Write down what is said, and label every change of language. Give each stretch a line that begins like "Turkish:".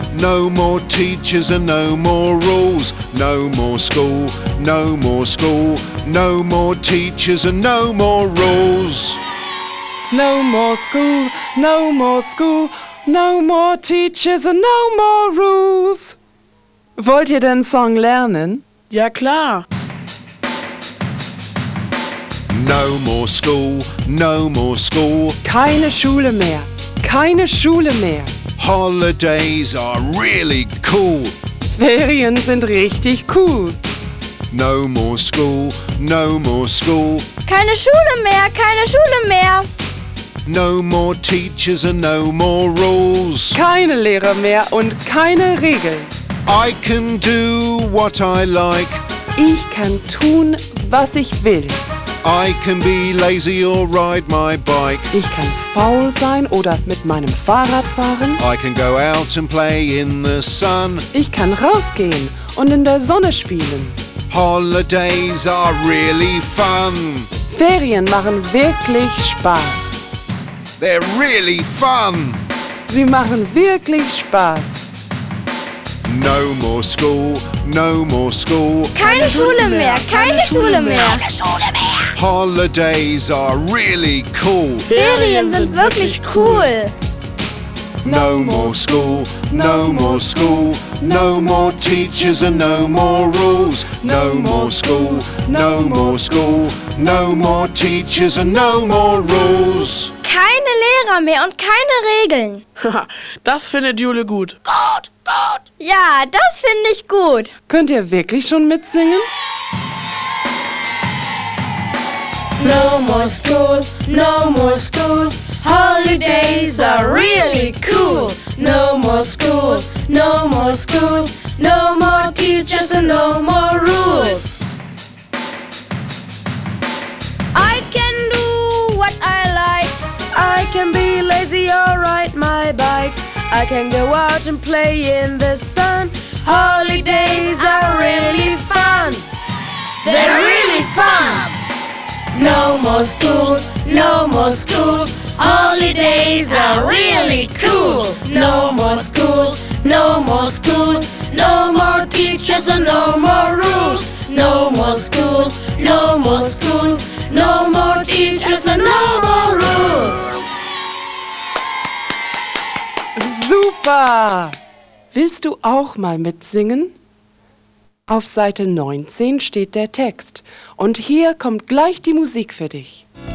English: No more teachers and no more rules. No more school, no more school. No more teachers and no more rules. No more school, no more school. No more teachers and no more rules.
German: Wollt ihr den Song lernen? Ja, klar.
English: No more school, no more school.
German: Keine Schule mehr, keine Schule mehr.
English: Holidays are really cool.
German: Ferien sind richtig cool.
English: No more school, no more school.
German: Keine Schule mehr, keine Schule mehr.
English: No more teachers and no more rules.
German: Keine Lehrer mehr und keine Regeln.
English: I can do what I like.
German: Ich kann tun, was ich will.
English: I can be lazy or ride my bike.
German: Ich kann faul sein oder mit meinem Fahrrad fahren.
English: I can go out and play in the sun.
German: Ich kann rausgehen und in der Sonne spielen.
English: Holidays are really fun.
German: Ferien machen wirklich Spaß.
English: They're really fun.
German: Sie machen wirklich Spaß.
English: No more school, no more school.
German: Keine Schule mehr, keine Schule mehr. Keine Schule mehr.
English: Holidays are really cool.
German: Ferien sind wirklich cool.
English: No more school, No more school, no more teachers and no more rules. No more school, no more school, no more teachers and no more rules.
German: Keine Lehrer mehr und keine Regeln. Das findet Jule gut. Gut, gut. Ja, das finde ich gut. Könnt ihr wirklich schon mitsingen?
English: No more school, no more school. Holidays are really cool. No more school, no more school. No more teachers and no more rules. I can do what I like. I can be lazy or ride my bike. I can go out and play in the sun. Holidays are really fun. They're really fun. No more school, no more school. Holidays are really cool. No more school, no more school. No more teachers and no more rules. No more school, no more school. No more teachers and no more rules.
German: Super! Willst du auch mal mitsingen? Auf Seite 19 steht der Text. Und hier kommt gleich die Musik für dich.